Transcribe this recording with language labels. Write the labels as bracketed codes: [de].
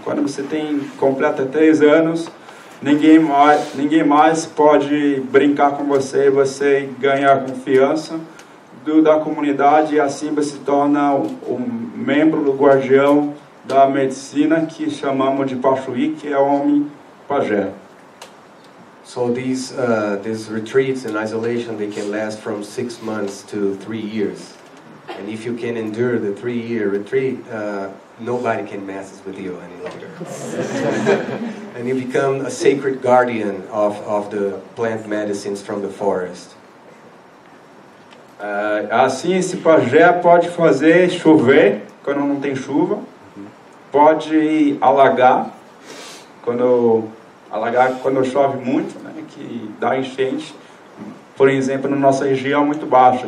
[pt] Quando você completa 3 anos, ninguém mais pode brincar com você, você ganha a confiança da comunidade, e assim você se torna um membro do guardião da medicina, que chamamos de Pachuí, que é homem pajé. [en] So these retreats in isolation, they can last from 6 months to 3 years. And if you can endure the 3-year retreat, nobody can mess with you any longer. And you become a sacred guardian of the plant medicines from the forest. [pt] Assim, esse pajé pode fazer chover quando não tem chuva, pode alagar quando chove muito, né, que dá enchente, por exemplo, na nossa região muito baixa.